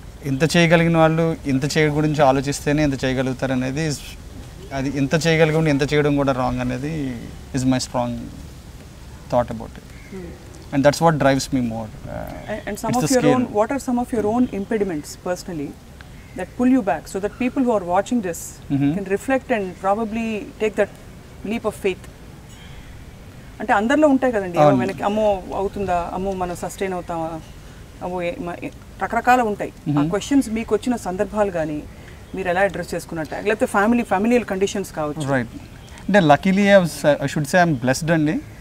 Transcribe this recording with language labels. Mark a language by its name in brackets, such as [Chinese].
[Telugu] ఇంత చేయగలిగిన వాళ్ళు ఇంత గురించి ఆలోచిస్తేనే ఇంత చేయగలుగుతారు అనేది, అది ఇంత చేయగలిగి ఇంత చేయడం కూడా రాంగ్ అనేది [English] Is my strong thought about it. And that's what drives me more. And some of your own, what are some of your own impediments personally that pull you back so that people who are watching this can reflect and probably take that leap of faith? [Telugu] అంటే అందరిలో ఉంటాయి కదండి, వెనక్కి అమ్మో అవుతుందా, అమ్మో మనం sustain అవుతామా, అమ్మో రకరకాల ఉంటాయి. ఆ క్వశ్చన్స్ మీకు వచ్చిన సందర్భాలు కానీ మీరు ఎలా అడ్రస్ చేసుకున్నట్టు, లేకపోతే ఫ్యామిలియల్ కండిషన్స్ కావచ్చు. [English] Right. [Telugu] అంటే [English] Luckily I should say I'm blessed అండి.